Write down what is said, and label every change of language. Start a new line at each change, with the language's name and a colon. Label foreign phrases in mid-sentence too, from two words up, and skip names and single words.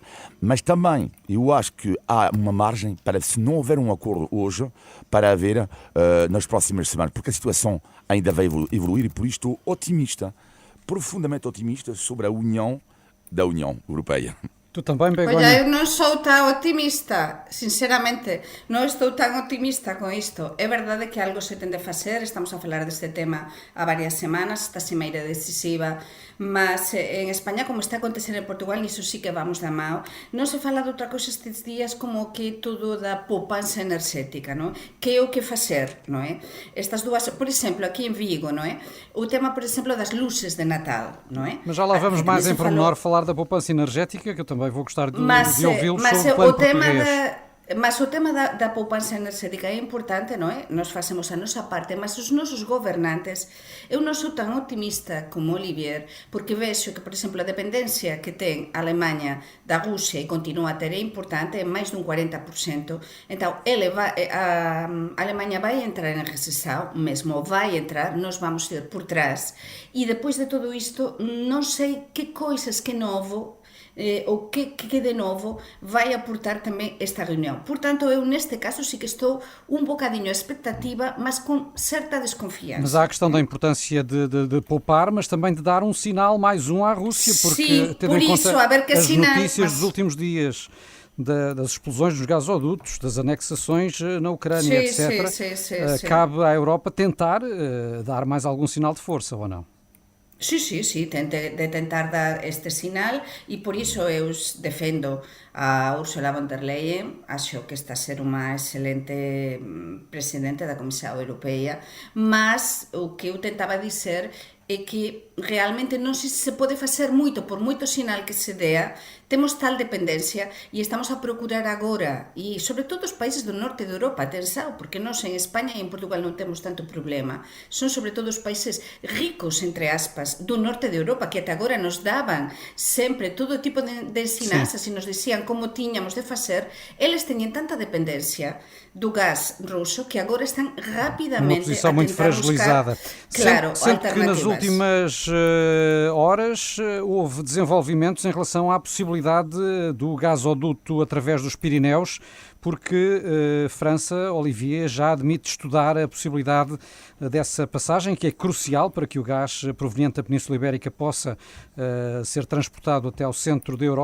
Portuguese: Mas também eu acho que há uma margem para, se não houver um acordo hoje, para haver nas próximas semanas, porque a situação ainda vai evoluir e por isso estou otimista, profundamente otimista sobre a união da União Europeia. Tu também, Begonha?
Galician: Olha, eu non sou tan optimista, sinceramente, non estou tan optimista con isto. É verdade que algo se tende a facer, estamos a falar deste tema há varias semanas, esta cimeira decisiva, mas en España, como está a acontecer en Portugal, nisso sí que vamos da mao, non se fala de outra cosa estes días como que todo da poupanza enerxética, non? Que é o que facer, non é? Estas dúas, por exemplo, aquí en Vigo, non é? O tema, por exemplo, das luces de Natal, non é?
Portuguese: Mas já lá vamos mais em pormenor falar da poupança energética, que eu também vou gostar de ouvi-lo sobre o plano português.
Galician: Mas o tema da poupanza enerxética é importante, non é? Nós facemos a nosa parte, mas os nosos gobernantes, eu non sou tan optimista como Olivier, porque vexo que, por exemplo, a dependencia que ten a Alemanha da Rusia e continua a ter é importante, é máis dun 40%. Entón, a Alemanha vai entrar en recesión, mesmo vai entrar, nós vamos ir por trás. E depois de todo isto, non sei que coisas, que novo, o que de novo vai aportar tamén esta reunión. Portanto, eu neste caso sí que estou un bocadinho a expectativa, mas com certa desconfiança.
Portuguese: Mas há a questão da importância de poupar, mas também de dar um sinal, mais um à Rússia, porque tendo em conta as notícias dos últimos dias das explosões dos gasodutos, das anexações na Ucrânia, etc. Cabe à Europa tentar dar mais algum sinal de força, ou não?
Galician: Sí, de tentar dar este sinal e por iso eu defendo a Ursula von der Leyen, acho que está a ser unha excelente presidente da Comisión Europeia, mas o que eu tentaba dizer é que realmente non sei se pode facer moito, por moito sinal que se dea, temos tal dependencia e estamos a procurar agora, e sobre todo os países do norte de Europa, atenção, porque nós en España e en Portugal non temos tanto problema, son sobre todo os países ricos, entre aspas, do norte de Europa, que até agora nos daban sempre todo tipo de ensinanzas e nos dicían como tiñamos de facer, eles teñen tanta dependencia do gás ruso que agora están rapidamente a tentar
Portuguese: muito fragilizada. Claro, sendo que nas últimas horas houve desenvolvimentos em relação à possibilidade do gasoduto através dos Pirineus, porque França, Olivier, já admite estudar a possibilidade dessa passagem, que é crucial para que o gás proveniente da Península Ibérica possa ser transportado até ao centro da Europa.